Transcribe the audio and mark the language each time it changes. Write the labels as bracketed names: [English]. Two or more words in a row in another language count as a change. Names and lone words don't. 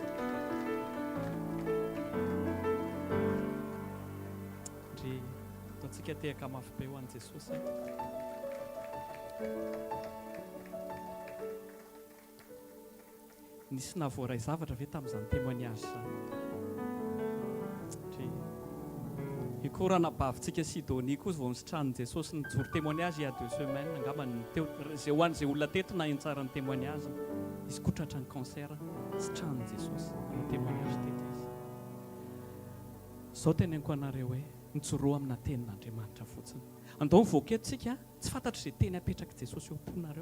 [Malagasy] Ndry ataontsika tehaka mafy be ho an'i Jesosy. Nisy navoaray zavatra ve tamin'izany témoignage zany. Ikorana bavintsika Sidonie koa vao nisitranin'i Jesosy nijoro témoignage [French] il y a 2 semaines [Malagasy] angamba teo zay ho an'izay olona teto na intsara ny témoignage izy koa tratrany cancer. sy tranon'i Jesosy. Ny témoignage tety izy. Izao teneniko anareo hoe nitsoroa amina tenin'Andriamanitra fotsiny. Andao mivoaka eto tsika tsy fantatry izay teny apetraka Jesosy eo am-ponareo.